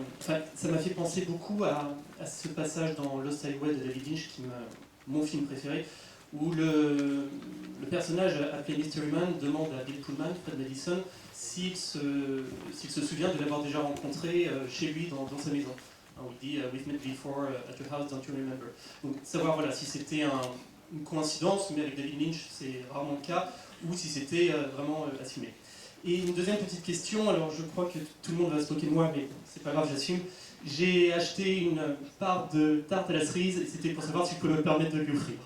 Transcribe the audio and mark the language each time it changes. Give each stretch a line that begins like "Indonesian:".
French: ça m'a fait penser beaucoup à ce passage dans Lost Highway de David Lynch, qui est mon film préféré, où le personnage appelé Mystery Man demande à Bill Pullman, Fred Madison, s'il se souvient de l'avoir déjà rencontré chez lui dans sa maison. On dit
English: « We've met before at your house, don't you remember ?»
French: Donc savoir voilà, si c'était une coïncidence, mais avec David Lynch c'est rarement le cas, ou si c'était vraiment assumé. Et une deuxième petite question, alors je crois que tout le monde va se moquer de moi, mais c'est pas grave, j'assume. J'ai acheté une part de tarte à la cerise, et c'était pour savoir si je pouvais me permettre de lui offrir.